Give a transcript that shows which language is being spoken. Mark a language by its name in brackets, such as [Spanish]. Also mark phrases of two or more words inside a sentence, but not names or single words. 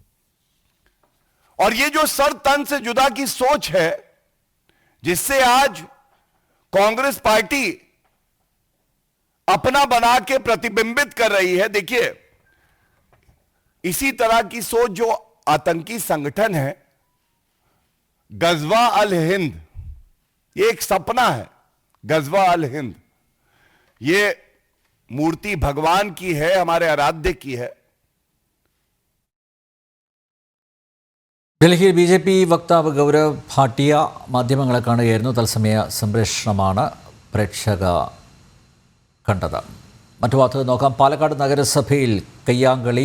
[Hindi] और ये जो सर तन से जुदा की सोच है जिससे आज कांग्रेस पार्टी अपना बना के प्रतिबिंबित कर रही है, देखिए इसी तरह की सोच जो आतंकी संगठन है गजवा अल हिंद, ये एक सपना है। गजवा अल हिंद ये मूर्ति भगवान की है, हमारे आराध्य की है। [Malayalam] ഡൽഹിയിൽ BJP വക്താവ് ഗൗരവ് ഭാട്ടിയ മാധ്യമങ്ങളെ കാണുകയായിരുന്നു. തത്സമയ സംപ്രേഷണമാണ് പ്രേക്ഷക കണ്ടത്. മറ്റു വാർത്തകൾ നോക്കാം. പാലക്കാട് നഗരസഭയിൽ കയ്യാങ്കളി.